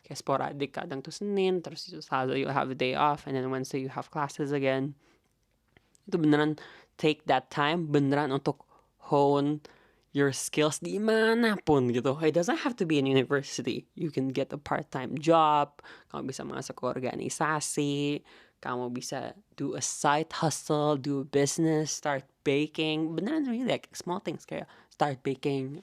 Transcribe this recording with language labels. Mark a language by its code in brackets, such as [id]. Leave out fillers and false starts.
[id] Kayak [en] sporadic, [id] kadang tuh Senin, terus Selasa [en] you have a day off, and then Wednesday you have classes again. [id] Itu beneran [en] take that time, [id] beneran untuk [en] hone your skills [id] di manapun gitu. [en] It doesn't have to be in university. You can get a part-time job. [id] Kamu bisa masuk ke organisasi. Kamu bisa [en] do a side hustle, do a business, start baking. [id] Beneran [en] really like small things [id] kayak [en] start baking.